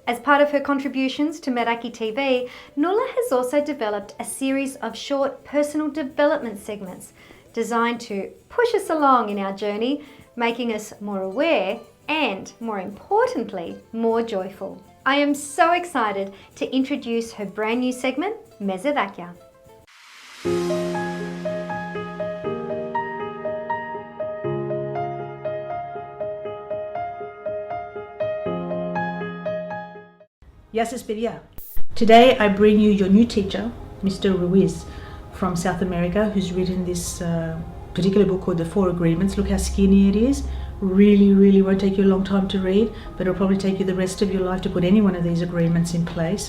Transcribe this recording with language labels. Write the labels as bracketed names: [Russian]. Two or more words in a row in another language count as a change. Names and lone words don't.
[English] As part of her contributions to Meraki TV, Noula has also developed a series of short personal development segments designed to push us along in our journey, making us more aware and, more importantly, more joyful. I am so excited to introduce her brand new segment, Mezedakia. [Greek] Γεια σας παιδιά. [English] Today I bring you your new teacher, Mr. Ruiz from South America, who's written this particular book called The Four Agreements. Look how skinny it is. Really won't take you a long time to read, but it'll probably take you the rest of your life to put any one of these agreements in place.